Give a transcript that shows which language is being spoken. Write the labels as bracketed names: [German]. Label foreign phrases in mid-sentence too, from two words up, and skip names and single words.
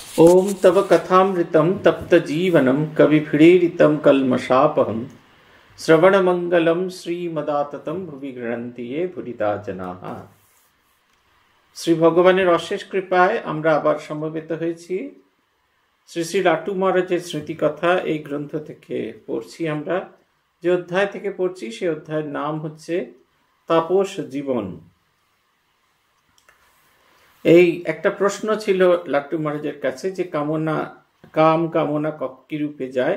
[Sanskrit] ओम तव कथामृतं तप्तजीवनं कविभिरीडितं कल्मषापहं श्रवणमंगलं श्रीमदाततं भुवि गृह्णन्ति ये भुरिदा जनाः। [Bangla] শ্রী ভগবানের অশেষ কৃপায় আমরা আবার সমবেত হয়েছি। শ্রী শ্রী লাটু মহারাজের স্মৃতিকথা এই গ্রন্থ থেকে পড়ছি। আমরা যে অধ্যায় থেকে পড়ছি সে অধ্যায়ের নাম হচ্ছে তাপস জীবন। এই একটা প্রশ্ন ছিল লাট্টু মহারাজের কাছে যে কামনা কি রূপে যায়।